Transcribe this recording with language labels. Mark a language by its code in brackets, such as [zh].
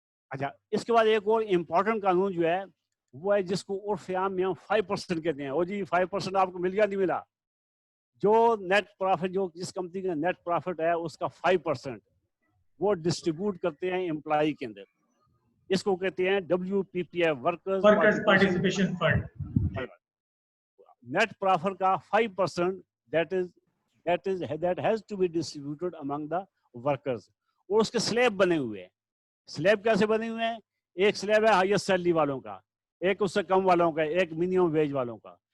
[ur] اچھا, اس کے بعد ایک اور امپورٹنٹ قانون جو ہے وہ ہے جس کو عرف عام میں ہم 5% کہتے ہیں. اور جی 5% آپ کو مل گیا نہیں ملا, جو نیٹ پروفٹ, جو جس کمپنی کا نیٹ پروفٹ ہے اس کا 5% وہ ڈسٹریبیوٹ کرتے ہیں امپلائی کے اندر. اس کو کہتے ہیں WPPF, workers participation fund. Net profit کا [en] 5% that has to be distributed among the workers. [ur] اور اس کے سلیب بنے ہوئے ہیں. سلیب کیسے بنے ہوئے ہیں, ایک سلیب ہے ہائیسٹ سیلری والوں کا, ایک اس سے کم والوں کا, ایک منیمم ویج والوں کا.